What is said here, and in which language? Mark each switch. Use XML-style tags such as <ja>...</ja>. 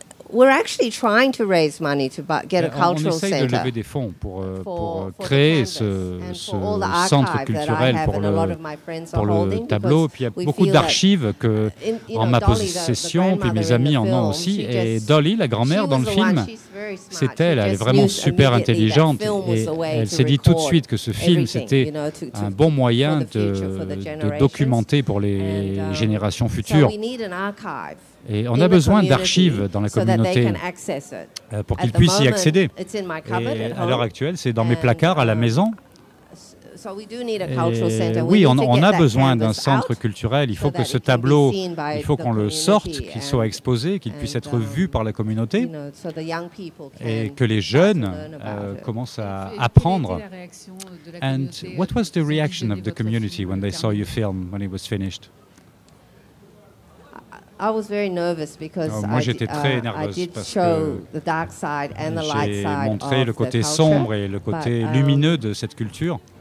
<en>We're actually trying to raise money to get a cultural center.</en> <fr>On essaye de lever des fonds pour créer ce centre culturel pour le tableau. Puis il y a beaucoup d'archives que en ma possession, puis mes amis en ont aussi. Et Dolly, la grand-mère dans le film, c'est elle est vraiment super intelligente. Et elle s'est dit tout de suite que ce film, c'était un bon moyen de documenter pour les générations futures. Et on a besoin d'archives dans la communauté pour qu'ils puissent y accéder. Et à l'heure actuelle, c'est dans mes placards à la maison. Et oui, on a besoin d'un centre culturel. Il faut que ce tableau, il faut qu'on le sorte, qu'il soit exposé, qu'il puisse être vu par la communauté et que les jeunes commencent à apprendre.</fr> <en>And what was the reaction of the community when they saw your film when it was finished?</en> <fr>Moi, j'étais très nerveuse parce que j'ai montré le côté sombre et le côté lumineux de cette culture.</fr>